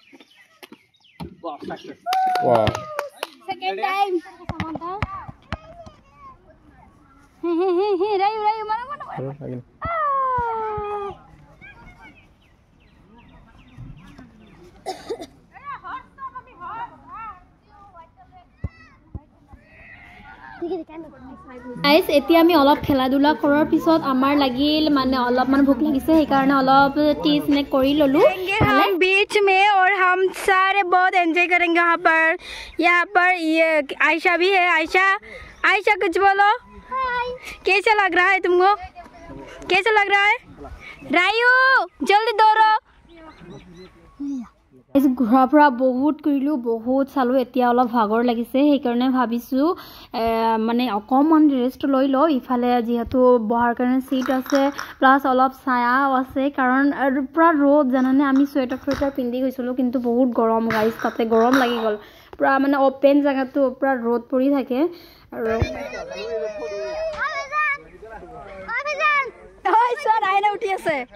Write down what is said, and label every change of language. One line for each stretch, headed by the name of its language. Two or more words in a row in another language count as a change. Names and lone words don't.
English: Wow. Second time. Rayu, mana.
Assamese: গাইজ এতিয়া আমি অলপ খেলা ধূলা কৰাৰ পিছত আমাৰ লাগিল মানে অলপমান ভোক লাগিছে সেইকাৰণে অলপ টি স্নেক কৰি ল'লো
Hindi: हम बीच में और हम सारे बहुत एंजॉय करेंगे यहाँ पर ये आयशा भी है आयशा कुछ बोलो कैसा लग रहा है तुमको कैसा लग रहा है रायू जल्दी दौड़ो
Assamese: ঘূৰা ফুৰা বহুত কৰিলোঁ বহুত চালোঁ এতিয়া অলপ ভাগৰ লাগিছে সেইকাৰণে ভাবিছোঁ মানে অকণমান ৰেষ্ট লৈ লওঁ ইফালে যিহেতু বহাৰ কাৰণে চিট আছে প্লাছ অলপ ছায়াও আছে কাৰণ পূৰা ৰ'দ জানানে আমি চুৱেটাৰ পিন্ধি গৈছিলোঁ কিন্তু বহুত গৰম গাইজ তাতে গৰম লাগি গ'ল পূৰা মানে অ'পেন জেগাটো পূৰা ৰ'দ পৰি থাকে আৰু উঠি আছে